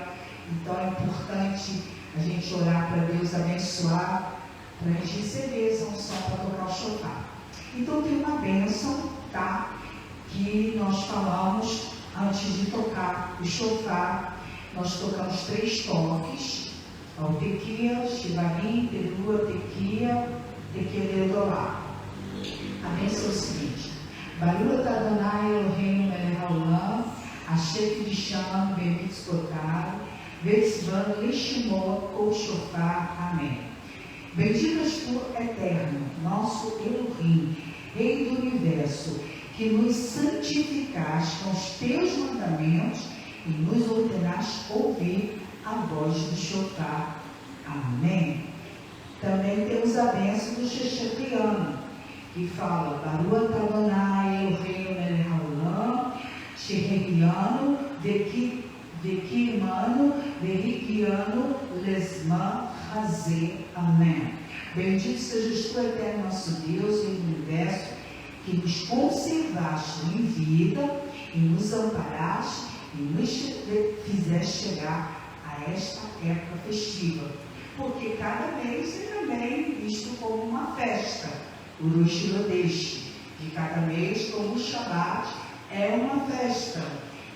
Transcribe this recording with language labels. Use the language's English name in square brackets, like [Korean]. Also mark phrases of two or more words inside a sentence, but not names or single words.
[Portuguese] Então é importante a gente orar para Deus abençoar, para a gente receber essa unção para tocar o shofar. Então tem uma bênção, tá? Que nós falamos antes de tocar o shofar. Nós tocamos 3 toques: o [Hebrew] תקיעה, שברים, תרועה, תקיעה גדולה. [Portuguese] A bênção é o seguinte: [Hebrew] ברוך אדוני אלוהינו מלך העולם, אשר קדשנו במצוותיו, וציוונו לשמוע קול שופר. [Portuguese] Amém. Benditas por Eterno, nosso Elohim, Rei do Universo, que nos santificaste com os teus mandamentos e nos ordenaste ouvir a voz do shofar. Amém. Também temos a bênção do Shechetriano, que fala: [Hebrew] ברוך אדוני אלוהינו מלך העולם, שהחיינו וקיימנו והגיענו לזמן הזה. [Portuguese] Amém. Bendito sejas tu, Eterno nosso Deus, Rei do Universo, que nos conservaste em vida e nos amparaste e nos fizeste chegar a esta época festiva, porque cada mês é também visto como uma festa, o [Hebrew] ראש חודש, [Portuguese] de cada mês, como o Shabbat é uma festa.